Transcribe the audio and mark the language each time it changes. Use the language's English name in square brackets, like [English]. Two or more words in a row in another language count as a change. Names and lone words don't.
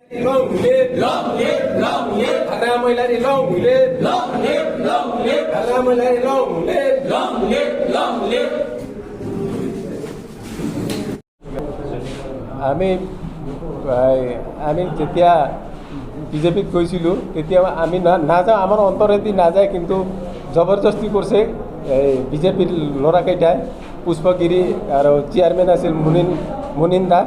[English] Long live, long live, long live. Haramulari long live, long live, long live. Haramulari long live, long live, long live. [Assamese] আমি যেতিয়া বিজেপিত গৈছিলোঁ তেতিয়া আমি নাযাওঁ, আমাৰ অন্তৰেদি নাযায়, কিন্তু জবৰদস্তি কৰিছে বিজেপিৰ ল'ৰাকেইটাই। পুষ্পগিৰি আৰু চেয়াৰমেন আছিল মুনিন দাস।